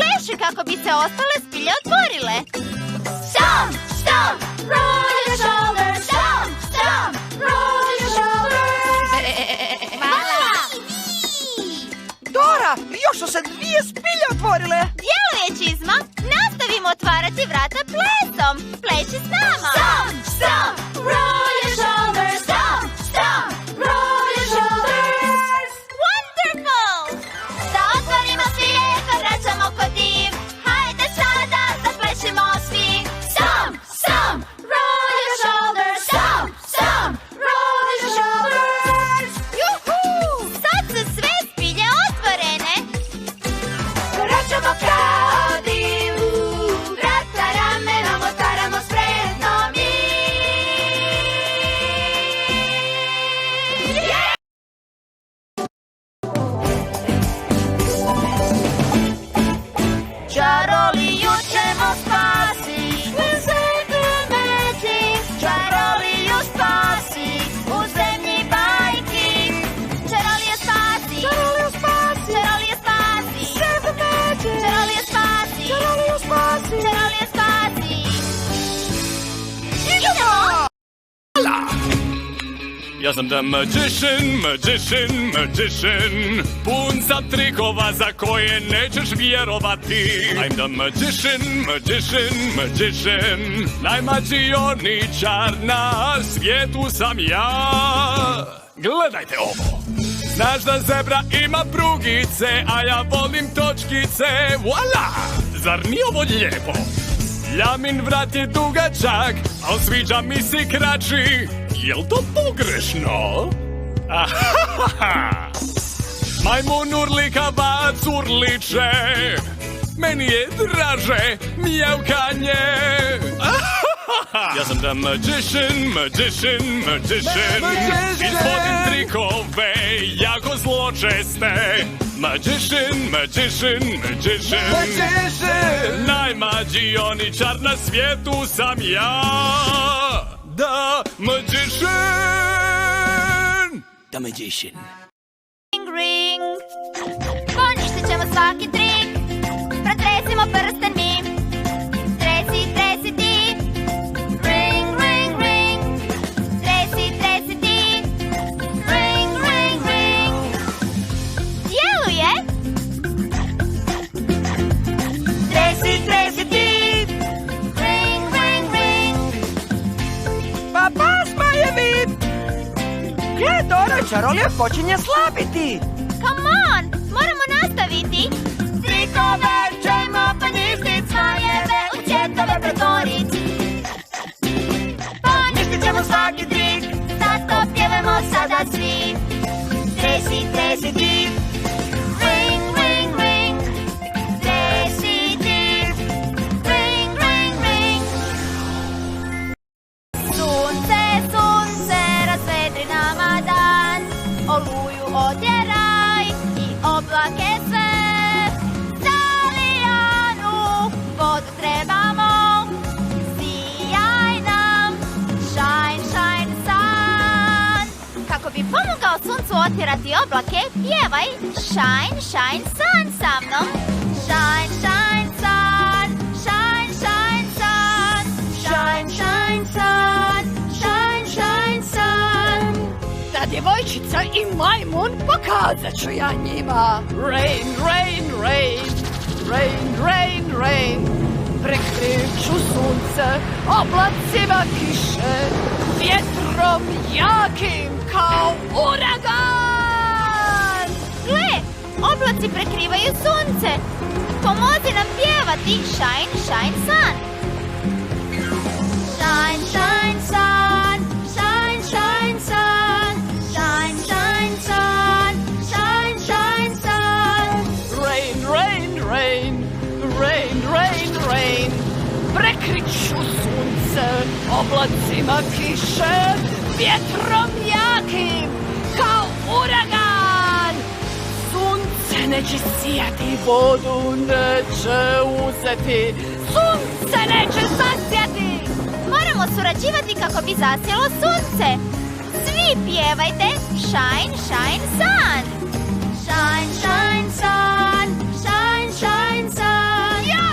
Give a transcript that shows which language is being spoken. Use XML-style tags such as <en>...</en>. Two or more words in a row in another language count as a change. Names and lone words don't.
<hr>više kako bi se ostale spilje otvorile.</hr> <en>Stomp, stomp, roll your shoulders. Stomp, stomp, roll your shoulders.</en> <hr>Hvala! Dora, još su se 2 spilje otvorile. Djeluje, Čizma. Nastavimo otvarati vrata plesom. Pleši s nama.</hr> <en>Stomp, stomp, roll your shoulders. Stomp, stomp, roll your shoulders. Wonderful!</en> <hr>Da otvorimo spilje, kad vraćamo kod div. Hajde sada, zaplešimo svi. Stomp, stomp, roll your shoulders. Stomp, stomp, roll your shoulders. Juhu! Sad su sve spilje otvorene. Koračamo kao div. Vrata ramenom otvaramo spretno mi. Čaroliju ćemo spasi.</hr> <en>With secret magic.</en> <hr>Čaroliju spasi. U zemlji bajki. Čaroliju spasi. Čaroliju spasi. Čaroliju spasi.</hr> <en>Secret magic.</en> <hr>Čaroliju spasi. Čaroliju spasi. Čaroliju spasi. Idemo! Ja sam</hr> <en>the magician, magician, magician.</en> <hr>Pun sam trikova za koje nećeš vjerovati.</hr> <en>I'm the magician, magician, magician.</en> <hr>Najmađioničar na svijetu sam ja. Gledajte ovo. Znaš da zebra ima prugice, a ja volim točkice. Voila! Zar nije ovo lijepo? Ljamin vrat je dugačak, al sviđa mi se kraći. Jel to pogrešno? Ahahaha! Majmun urlikava curliče. Meni je draže mjevkanje.</hr> <en>Ahahaha!</en> <hr>Ja sam</hr> <en>the magician, magician, magician.</en> <hr>Izvodim trikove jako zločeste.</hr> <en>Magician, magician, magician.</en> <hr>Najmađioničar na svijetu sam ja.</hr> <en>The magician. The magician. Ring, ring.</en> <hr>Poništit ćemo svaki trik. Pretresimo prsten mi. Tresi, tresi ti.</hr> <en>Ring, ring, ring.</en> <hr>Tresi, tresi ti.</hr> <en>Ring, ring, ring. Djeluje.</en> <hr>Tresi, tresi ti.</hr> <en>Ring, ring, ring.</en> <hr>Pa smajevi! Gle, Dora, čarolija počinje slabiti.</hr> <en>Come on,</en> <hr>moramo nastaviti. Trikove ćemo poništit, smajeve u cvjetove pretvorit. Poništit ćemo svaki trik, zato pjevamo sada svi. Tresi, tresi ti. Ring, ring, ring. Tresi ti.</hr> <en>Ring, ring, ring.</en> <hr>Sunce, sunce, razvedri nama dan. Oluju otjeraj i oblake sve. Zalijanu vodu trebamo. Sijaj nam,</hr> <en>shine, shine sun.</en> <hr>Kako bi pomogao suncu otjerati oblake, pjevaj</hr> <en>shine, shine sun</en> <hr>sa mnom.</hr> <en>Shine, shine sun, shine, shine sun. Shine, shine sun, shine, shine sun.</en> <hr>Ta djevojčica i majmun pokazat ću ja njima.</hr> <en>Rain, rain, rain, rain, rain, rain.</en> <hr>Prekriču sunce oblacima kiše, vjetrom jakim kao uragan. Gle, oblaci prekrivaju sunce. Pomozi nam pjevati</hr> <en>shine, shine sun. Shine, shine sun, shine, shine sun. Shine, shine sun, shine, shine sun. Rain, rain, rain, rain, rain, rain.</en> <hr>Prekriču sunce oblacima kiše, vjetrom jakim kao uragan. Sunce neće sijati, vodu neće uzeti, sunce neće zasjati. Moramo surađivati kako bi zasjelo sunce. Svi pjevajte</hr> <en>shine, shine sun. Shine, shine sun, shine, shine sun.</en>